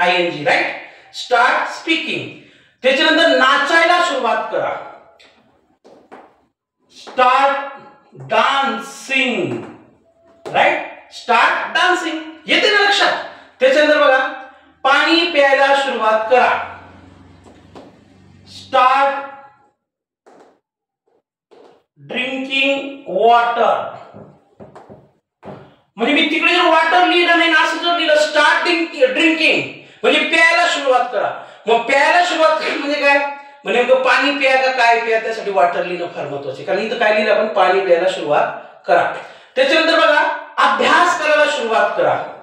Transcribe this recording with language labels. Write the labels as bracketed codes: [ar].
[en] ING, right. Start speaking. [mr] त्याच्यानंतर नाचायला सुरुवात करा. [en] Start dancing, right. Start dancing. [mr] येते ना लक्षात? त्याच्यानंतर बघा, पाणी प्यायला सुरुवात करा. [en] Start drinking water. [mr] म्हणजे मी तिकडे जर वॉटर लिहिलं नाही ना, असं जर लिहिलं [en] start drinking [mr] म्हणजे प्यायला सुरुवात करा. मग प्यायला सुरुवात करा म्हणजे काय? म्हणजे नेमकं पाणी प्या का काय प्या, त्यासाठी वॉटर लिहिणं फार महत्वाचं आहे. कारण इथं काय लिहिलं आपण? पाणी प्यायला सुरुवात करा. त्याच्यानंतर बघा, अभ्यास करायला सुरुवात करा.